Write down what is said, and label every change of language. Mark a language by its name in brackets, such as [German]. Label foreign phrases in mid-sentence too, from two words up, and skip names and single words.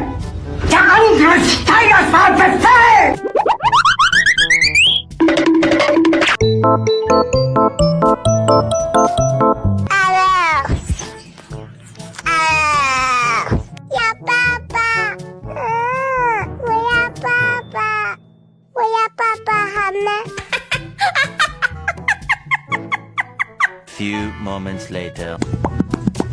[German] Der Angriff Steiners war ein Befehl! Ja, Papa. [Chinese] 我要爸爸，我要爸爸好吗？ [English] Few moments later.